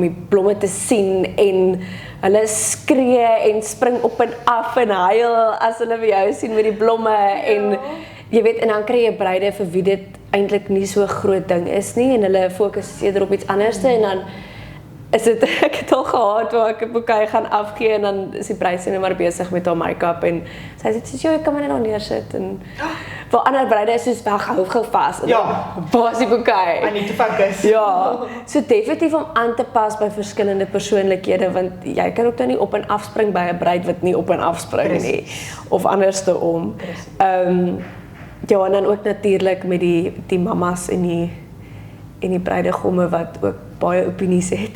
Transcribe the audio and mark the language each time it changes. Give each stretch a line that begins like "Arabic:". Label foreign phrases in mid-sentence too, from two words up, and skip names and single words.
Afrikaans: die blomme te sien en hulle skree en spring op en af en huil as hulle vir jou sien met die blomme en jy weet, en dan kry jy bruide vir wie dit eintlik nie so 'n groot ding is nie en hulle fokus eerder op iets anderste en dan is dit, ek het al gehad waar ek 'n bouquet gaan afgee en dan is die bruid nou maar besig met haar make-up en sy sê soos, jy kan my net nou neersit en vir ander bruide is soos weg, hou gou vas. Waar is die bouquet?
English: I need to focus.
Afrikaans: Ja, so definitief om aan te pas by verskillende persoonlikhede want jy kan ook nou nie op en afspring by 'n bruid wat nie op en afspring nie of anderste om. Ja, en dan ook natuurlik met die mamas en die bruidegomme wat ook baie opinies het.